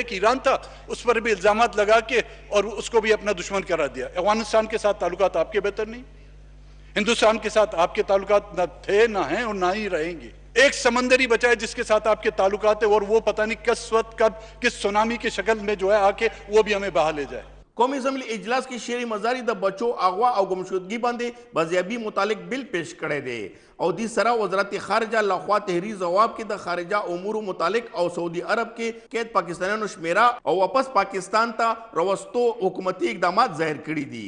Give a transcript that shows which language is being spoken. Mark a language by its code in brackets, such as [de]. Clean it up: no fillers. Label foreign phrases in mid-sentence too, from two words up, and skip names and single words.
[ur] ایک ایران تھا، اس پر بھی الزامات لگا کے اور اس کو بھی اپنا دشمن قرار دیا. افغانستان کے ساتھ تعلقات آپ کے بہتر نہیں، ہندوستان کے ساتھ آپ کے تعلقات نہ تھے نہ ہیں اور نہ ہی رہیں گے. ایک سمندری بچہ ہے جس کے ساتھ آپ کے تعلقات ہیں اور وہ پتہ نہیں کس وقت کب کس سونامی کی شکل میں جو ہے آ کے وہ بھی ہمیں بہا لے جائے. [ps] قومی اسمبلی اجلاس کې شیری مزاری د بچو اغوا او گمشدگی باندې بازیابی متعلق بل پیش کړی دی او دې سره وزارت خارجه لخوا تحریر جواب کې د خارجه امور متعلق او سعودي عرب کې قید پاکستانیانو شمیره او واپس پاکستان ته روستو حکومتي اقدامات ظاهر کړي دي.